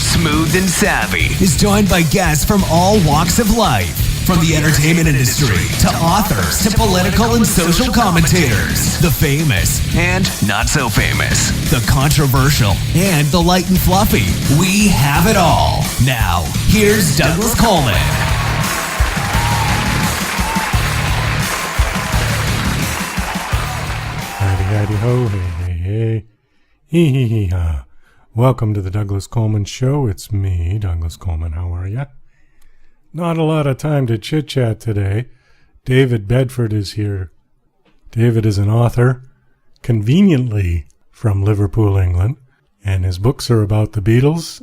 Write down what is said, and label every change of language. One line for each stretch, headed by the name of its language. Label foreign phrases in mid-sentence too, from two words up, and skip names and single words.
English: Smooth and Savvy is joined by guests from all walks of life, from the entertainment industry to authors to political and social commentators, the famous and not so famous, the controversial and the light and fluffy. We have it all. Now, here's Douglas Coleman. Howdy ho, hey. Hee hee hee ha. Welcome to the Douglas Coleman Show. It's me, Douglas Coleman. How are ya? Not a lot of time to chit-chat today. David Bedford is here. David is an author, conveniently from Liverpool, England, and his books are about the Beatles.